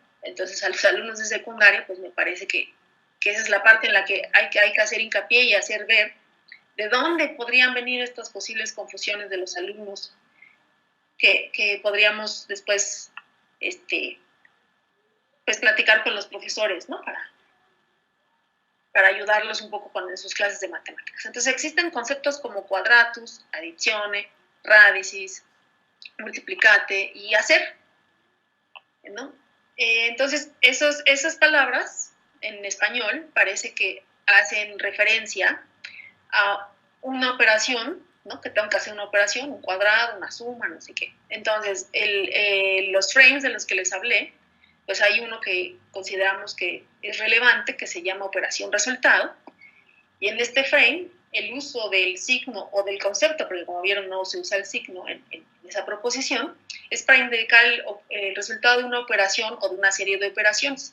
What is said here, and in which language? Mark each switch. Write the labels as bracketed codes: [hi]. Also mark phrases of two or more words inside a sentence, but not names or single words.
[es] Entonces, a los alumnos de secundaria, pues me parece que esa es la parte en la que hay que hacer hincapié y hacer ver de dónde podrían venir estas posibles confusiones de los alumnos que podríamos después pues platicar con los profesores, ¿no? Para ayudarlos un poco con sus clases de matemáticas. Entonces, existen conceptos como [la] quadratus, addizione, radicis, multiplicate [es] y hacer, ¿no? Entonces, esas palabras en español parece que hacen referencia a una operación, ¿no? Que tengo que hacer una operación, un cuadrado, una suma, no sé qué. Entonces, los frames de los que les hablé, pues hay uno que consideramos que es relevante, que se llama operación resultado, y en este frame el uso del signo o del concepto, porque como vieron no se usa el signo en esa proposición, es para indicar el resultado de una operación o de una serie de operaciones.